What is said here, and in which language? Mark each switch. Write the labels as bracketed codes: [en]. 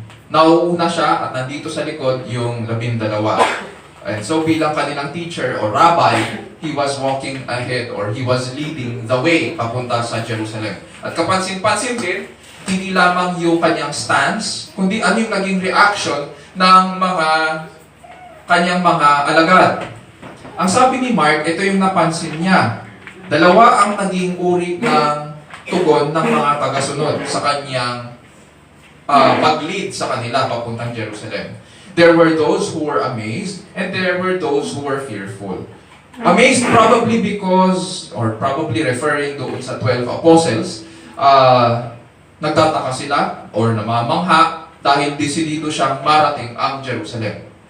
[tl] nauuna siya at nandito sa likod yung 12. [en] And so [tl] bilang kanilang [en] teacher or rabbi, he was walking ahead or he was leading the way [tl] papunta sa Jerusalem. At kapansin-pansin din, hindi lamang yung kanyang stance, kundi ano yung naging reaction ng mga kanyang mga alagad. Ang sabi ni Mark, ito yung napansin niya. Dalawa ang naging uri ng tugon ng mga tagasunod sa kanyang pag-lead sa kanila papuntang Jerusalem. [en] There were those who were amazed and there were those who were fearful. Amazed probably because, or probably referring [tl] doon sa 12 apostles, nagtataka sila or namamangha dahil desidido siyang marating ang Jerusalem.